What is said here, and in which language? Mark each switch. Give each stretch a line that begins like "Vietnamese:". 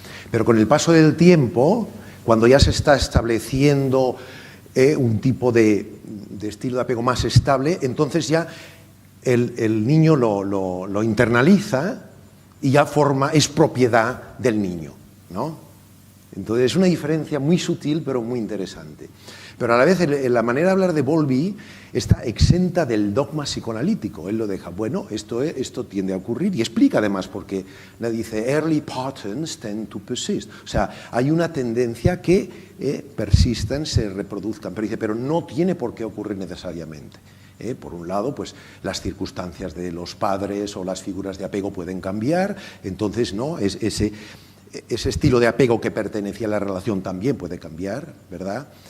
Spanish: Pero con el paso del tiempo, cuando ya se está estableciendo un tipo de estilo de apego más estable, entonces ya el niño lo internaliza y ya es propiedad del niño, ¿no? Entonces es una diferencia muy sutil pero muy interesante. Pero a la vez la manera de hablar de Bowlby está exenta del dogma psicoanalítico. Él lo deja, bueno, esto tiende a ocurrir, y explica además por qué. Dice,
English: early patterns tend to persist.
Spanish: O sea, hay una tendencia que persistan, se reproduzcan, pero dice, pero no tiene por qué ocurrir necesariamente. Por un lado, pues las circunstancias de los padres o las figuras de apego pueden cambiar, entonces no, ese estilo de apego que pertenecía a la relación también puede cambiar, ¿verdad?